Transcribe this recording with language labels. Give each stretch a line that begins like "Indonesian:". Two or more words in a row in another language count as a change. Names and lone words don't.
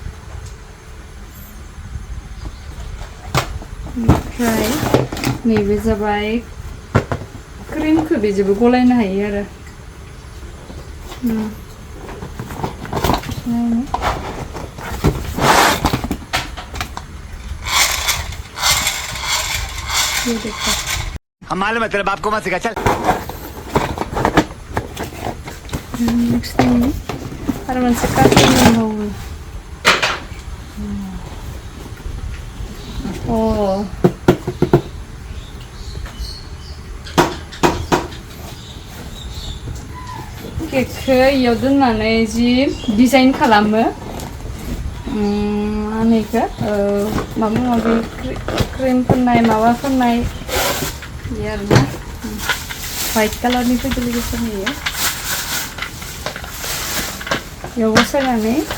Bodo: ओमफ्राय नैबे जाबाय क्रिमखौ बेजोंबो गलायनो हायो आरो
Hindi: हम मालूम है तेरे बाप को मत सिखा चल
Bodo: नेक्स्ट
Indonesian: ini ada
Bodo: मोनसे कार्टुन दंबावो केकखौ इयाव दोननानै जि डिजाइन खालामो मा होनो इखो माबा माबि क्रिम फोननाय माबा फोननाय बिदि आरोना व्हाइट कालारनि फैदो लोगोफोरनि बेयाव बसायनानै